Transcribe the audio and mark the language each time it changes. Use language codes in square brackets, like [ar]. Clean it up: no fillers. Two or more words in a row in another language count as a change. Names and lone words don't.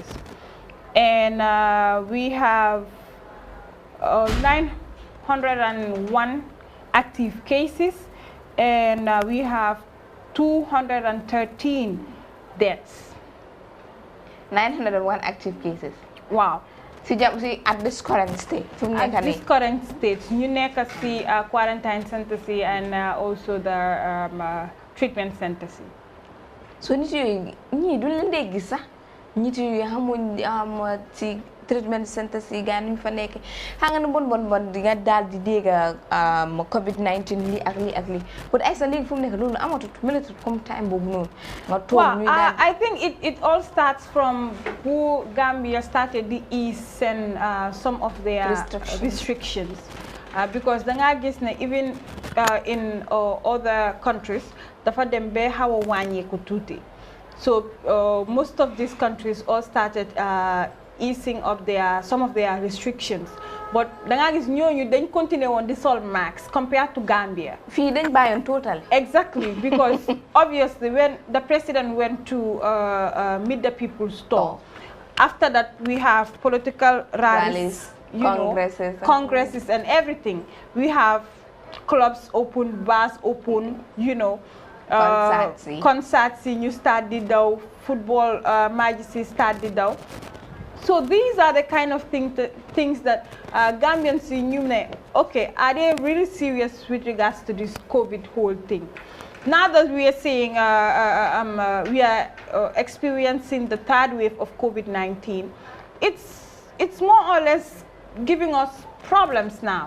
[en] And we have 901 active cases, and we have 213 deaths. 901 active cases. Wow. At this current state. At this current state, you [wo] nekk si [en] quarantine centers and also the treatment centers. [wo] So nit yooyu ñii du leen dee gis sax nit yooyu xamuñ ci [en] treatment centers [wo] yi gaa ñu fa nekk xam nga ne bon di nga daal di dégg COVID-19 lii ak lii ak lii but ay sa léegi fu mu nekk loolu amatut mënatut comme time boobu noonu nga toog ñuy daal [en] I think it all starts from who Gambia started the ease and some of their restrictions. Because [wo] da nga gis ne [en] even in other countries [wo] dafa dem ba xaw a wàññeeku tuuti [en] so most of these countries all started easing up some of their restrictions, but [wo] da nga gis ñooñu dañ [en] continue on [wo] di sol [en] max compared to Gambia. [wo] Fii dañ bàyyoon total. [en] Exactly, because obviously when the president went to meet the people's store, after that we have political rallies, congresses and everything. We have clubs open, bars open, concerts [wo] ñu start di daw, [en] football matches start [wo] di daw. [en] So these are the kind of things that Gambians knew. Okay, are they really serious with regards to this COVID whole thing? now that we are seeing, we are experiencing the third wave of COVID-19, it's more or less giving us problems now.